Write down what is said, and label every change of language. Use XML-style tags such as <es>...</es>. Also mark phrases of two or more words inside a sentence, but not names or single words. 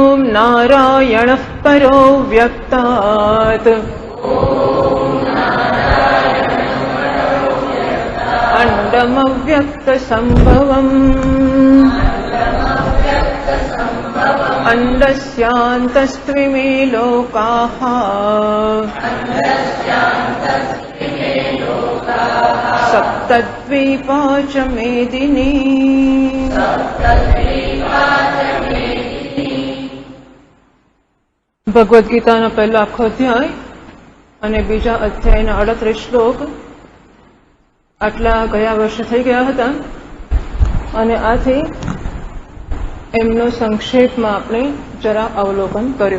<sa>नारायणः परो व्यक्तात् अण्डमव्यक्तसम्भवम् अण्डस्यान्तस्त्विमे लोकाः सप्तद्वीपा च मेदिनी।</sa> <gu>ભગવદ્ ગીતાનો પહેલો આખો અધ્યાય અને બીજા અધ્યાયના 38 શ્લોક આટલા ગયા વર્ષે થઈ ગયા હતા અને આથી એમનો સંક્ષેપમાં આપણે જરા અવલોકન કર્યું.</gu>